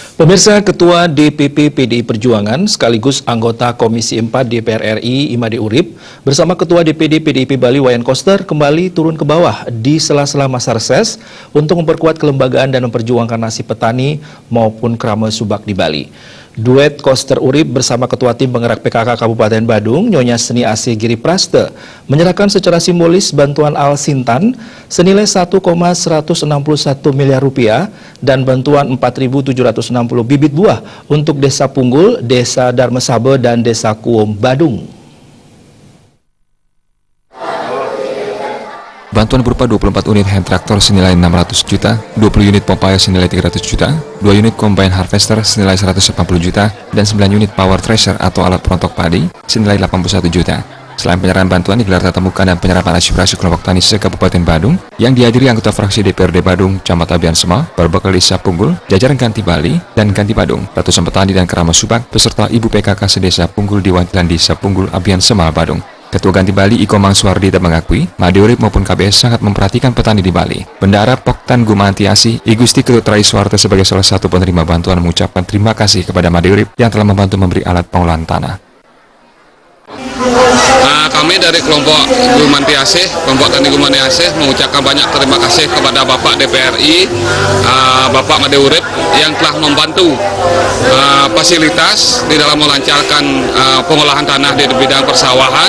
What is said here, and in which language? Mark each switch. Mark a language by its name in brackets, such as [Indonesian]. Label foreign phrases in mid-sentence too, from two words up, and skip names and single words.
[Indonesian] Pemirsa, Ketua DPP PDI Perjuangan sekaligus anggota Komisi 4 DPR RI Imade Urip bersama Ketua DPD PDIP Bali Wayan Koster kembali turun ke bawah di sela-sela masa reses untuk memperkuat kelembagaan dan memperjuangkan nasib petani maupun Krama Subak di Bali. Duet Koster Urip bersama Ketua Tim Penggerak PKK Kabupaten Badung, Nyonya Seni AC Giri Praste, menyerahkan secara simbolis bantuan Al Sintan senilai 1,161 miliar rupiah dan bantuan 4.760 bibit buah untuk Desa Punggul, Desa Darmesabe, dan Desa Kuom, Badung. Bantuan berupa 24 unit [English] hand traktor [Indonesian] senilai 600 juta, 20 unit pompa air senilai 300 juta, 2 unit [English] combine harvester [Indonesian] senilai 180 juta, dan 9 unit [English] power thresher [Indonesian] atau alat perontok padi senilai 81 juta. Selain penyerahan bantuan digelar tatap muka dan penyerahan aspirasi kelompok tani se-Kabupaten Badung yang dihadiri anggota fraksi DPRD Badung, Camat Abian Sema, Berbekal Desa Punggul, jajaran Ganti Bali, dan Ganti Badung, ratusan petani dan Krama Subak, beserta Ibu PKK sedesa Punggul di Wantilan Desa Punggul Abian Sema, Badung. Ketua Ganti Bali Iko Mangsuardita mengakui, Imade Urip maupun KBS sangat memperhatikan petani di Bali. Bendara Poktan Gumantiasi, I Gusti Ketut Rai Suwarte sebagai salah satu penerima bantuan mengucapkan terima kasih kepada Imade Urip yang telah membantu memberi alat pengolahan tanah. Kami dari kelompok Gumanti Aceh, kelompok Tani Gumanti Aceh mengucapkan banyak terima kasih kepada Bapak DPRI, Bapak Imade Urip yang telah membantu fasilitas di dalam melancarkan pengolahan tanah di bidang persawahan.